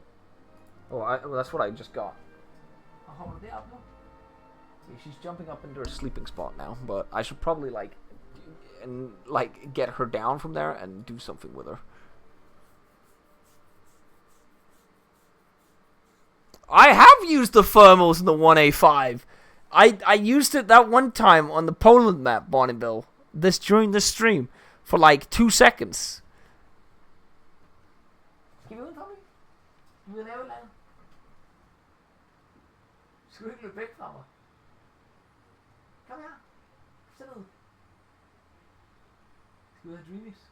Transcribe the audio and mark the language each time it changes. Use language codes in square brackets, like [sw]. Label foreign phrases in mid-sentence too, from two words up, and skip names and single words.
[en] Oh, well, that's what I just got. Yeah, she's jumping up into her sleeping spot now, but I should probably like get her down from there and do something with her. I have used the thermals in the 1A5. I used it that one time on the Poland map, Bonneville. During this stream for like 2 seconds. [da] Kom her. Sæt ned. Skal vi have dreamies?